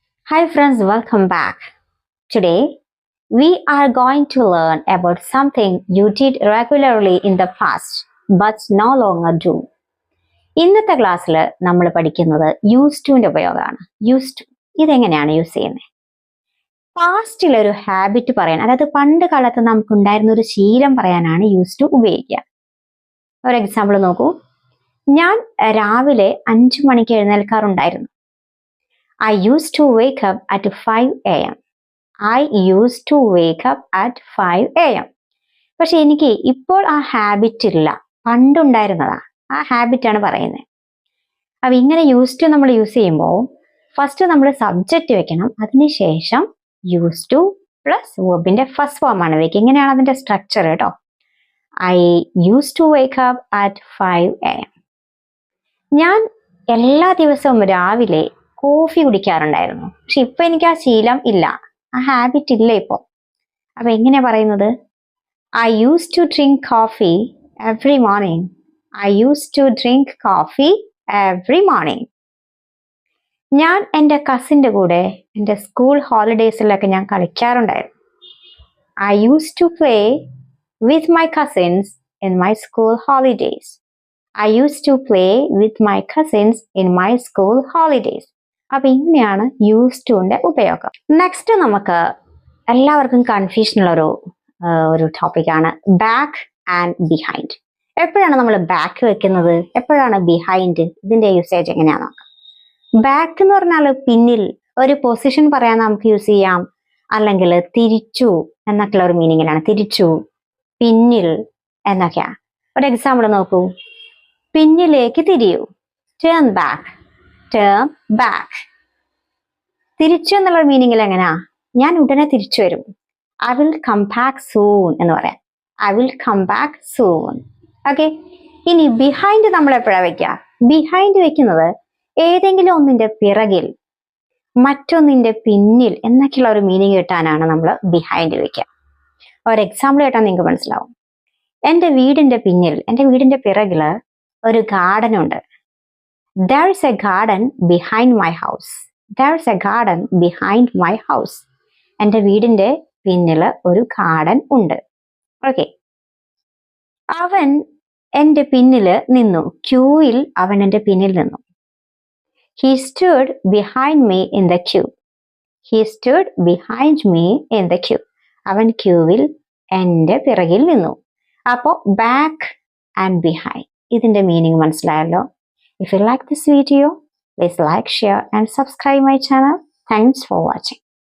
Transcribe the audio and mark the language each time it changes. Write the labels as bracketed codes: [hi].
[en] Hi friends, welcome back. Today, we are going to learn about something you did regularly in the past but no longer do. [ml] ഇന്നത്തെ ക്ലാസ്സിൽ നമ്മൾ പഠിക്കുന്നത് use ടുവിന്റെ ഉപയോഗമാണ്. Use to ഇതെങ്ങനെയാണ് use ചെയ്യുന്നത്? പാസ്റ്റിൽ ഒരു ഹാബിറ്റ് പറയാൻ, അതായത് പണ്ട് കാലത്ത് നമുക്കുണ്ടായിരുന്ന ഒരു ശീലം പറയാനാണ് യൂസ് ടു ഉപയോഗിക്കുക. ഒരു എക്സാമ്പിൾ നോക്കൂ. ഞാൻ രാവിലെ 5 മണിക്ക് എഴുന്നേൽക്കാറുണ്ടായിരുന്നു. [en] I used to wake up at 5 a.m. I used to wake up at 5 a.m. [ml] പക്ഷെ എനിക്ക് ഇപ്പോൾ ആ ഹാബിറ്റ് ഇല്ല, പണ്ടുണ്ടായിരുന്നതാ. ആ ഹാബിറ്റാണ് പറയുന്നത്. അപ്പം ഇങ്ങനെ യൂസ് ടു നമ്മൾ യൂസ് ചെയ്യുമ്പോൾ ഫസ്റ്റ് നമ്മൾ സബ്ജക്റ്റ് വെക്കണം, അതിനുശേഷം യൂസ് ടു പ്ലസ് വെർബിന്റെ ഫസ്റ്റ് ഫോമാണ് വെക്കുക. ഇങ്ങനെയാണ് അതിന്റെ സ്ട്രക്ചർ കേട്ടോ. [en] I used to wake up at 5 a.m. [ml] ഞാൻ എല്ലാ ദിവസവും രാവിലെ കോഫി കുടിക്കാറുണ്ടായിരുന്നു. പക്ഷെ ഇപ്പൊ എനിക്ക് ആ ശീലം ഇല്ല, ആ ഹാബിറ്റ് ഇല്ല ഇപ്പൊ. അപ്പൊ എങ്ങനെയാ പറയുന്നത്? [en] I used to drink coffee every morning. I used to drink coffee every morning. [ml] ഞാൻ എൻ്റെ കസിൻ്റെ കൂടെ എൻ്റെ സ്കൂൾ ഹോളിഡേയ്സിലൊക്കെ ഞാൻ കളിക്കാറുണ്ടായിരുന്നു. [en] I used to play with my cousins in my school holidays. I used to play with my cousins in my school holidays. [ml] അപ്പൊ ഇങ്ങനെയാണ് use ടുവിന്റെ ഉപയോഗം. Next നമുക്ക് എല്ലാവർക്കും കൺഫ്യൂഷനുള്ള ഒരു ടോപ്പിക്കാണ് ബാക്ക് ആൻഡ് ബിഹൈൻഡ്. എപ്പോഴാണ് നമ്മൾ ബാക്ക് വെക്കുന്നത്, എപ്പോഴാണ് ബിഹൈൻഡ്? ഇതിന്റെ യൂസേജ് എങ്ങനെയാണെന്ന് നോക്കാം. ബാക്ക് എന്ന് പറഞ്ഞാൽ പിന്നിൽ, ഒരു പൊസിഷൻ പറയാൻ നമുക്ക് യൂസ് ചെയ്യാം, അല്ലെങ്കിൽ തിരിച്ചു എന്നൊക്കെയുള്ള ഒരു മീനിങ്ങിലാണ്. തിരിച്ചു, പിന്നിൽ എന്നൊക്കെയാ. ഒരു എക്സാമ്പിൾ നോക്കൂ. പിന്നിലേക്ക് തിരിയൂ, [en] Turn back. Turn back. [ml] തിരിച്ചു എന്നുള്ള മീനിങ്ങിൽ എങ്ങനെയാ? ഞാൻ ഉടനെ തിരിച്ചു വരും. [en] I will come back soon [ml] എന്ന് പറയാം. [en] I will come back soon. Okay. [ml] ഇനി ബിഹൈൻഡ് നമ്മൾ എപ്പോഴാണ് വെക്കുക? ബിഹൈൻഡ് വെക്കുന്നത് ഏതെങ്കിലും ഒന്നിന്റെ പിറകിൽ, മറ്റൊന്നിന്റെ പിന്നിൽ എന്നൊക്കെയുള്ള ഒരു മീനിങ് കിട്ടാനാണ് നമ്മൾ ബിഹൈൻഡ് വെക്കുക. ഒരു എക്സാമ്പിൾ കേട്ടാൽ നിങ്ങൾക്ക് മനസ്സിലാവും. എൻ്റെ വീടിന്റെ പിന്നിൽ, എൻ്റെ വീടിന്റെ പിറകില് ഒരു ഗാർഡൻ ഉണ്ട്. [en] There is a garden behind my house. There is a garden behind my house. [ml] എൻ്റെ വീടിന്റെ പിന്നില് ഒരു ഗാർഡൻ ഉണ്ട്. ഓക്കെ. അവൻ എൻ്റെ പിന്നില് നിന്നു. ക്യൂയിൽ അവൻ എൻ്റെ പിന്നിൽ നിന്നു. [en] He stood behind me in the queue. He stood behind me in the queue. [ml] അവൻ ക്യൂവിൽ എൻ്റെ പിറകിൽ നിന്നു. അപ്പോൾ ബാക്ക് ആൻഡ് ബിഹൈൻഡ് ഇതിന്റെ മീനിങ് മനസ്സിലായല്ലോ. [en] If you like this video, please like, share and subscribe my channel. Thanks for watching.